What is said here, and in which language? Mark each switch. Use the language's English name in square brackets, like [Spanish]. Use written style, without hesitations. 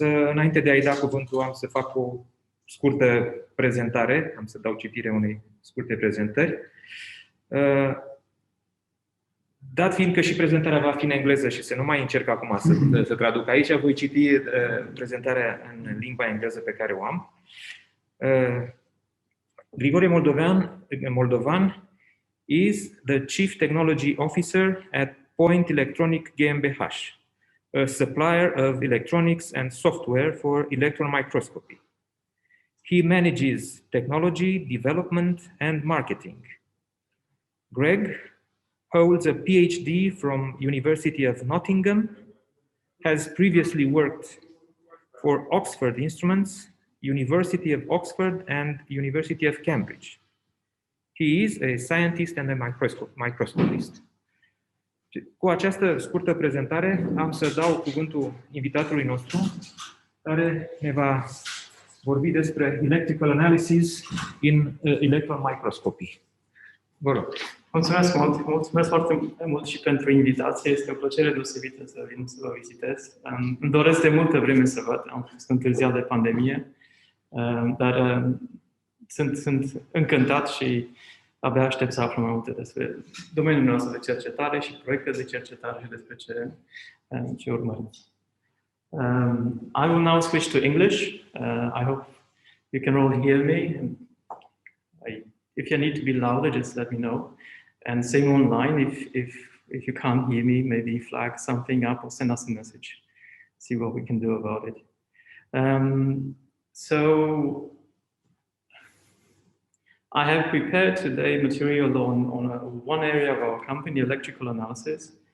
[Romanian] Înainte de a-i da cuvântul, am să fac o scurtă prezentare, am să dau citire unei scurte prezentări. Dat fiind că și prezentarea va fi în engleză și să nu mai încerc acum să traduc aici, voi citi prezentarea în limba engleză pe care o am. [English] Grigore Moldovan is the Chief Technology Officer at Point Electronic GmbH, a supplier of electronics and software for electron microscopy. He manages technology, development, and marketing. Greg holds a PhD from University of Nottingham, has previously worked for Oxford Instruments, University of Oxford, and University of Cambridge. He is a scientist and a microscopist. [Romanian] Cu această scurtă prezentare am să dau cuvântul invitatului nostru, care ne va vorbi despre [English] electrical analysis in electron microscopy. [Romanian] Vă rog. Mulțumesc mult, mulțumesc foarte mult și pentru invitație. Este o plăcere deosebită să vin să vă vizitez. Îmi doresc de multă vreme să văd, am fost întârziat de pandemie, dar sunt încântat și abia aștept să aflu mai multe despre domeniul nostru de cercetare și proiecte de cercetare și despre ce urmărim. [English] I will now switch to English. I hope you can all hear me. If you need to be louder, just let me know. And same online, if you can't hear me, maybe flag something up or send us a message. See what we can do about it. So I have prepared today material on one area of our company, electrical analysis.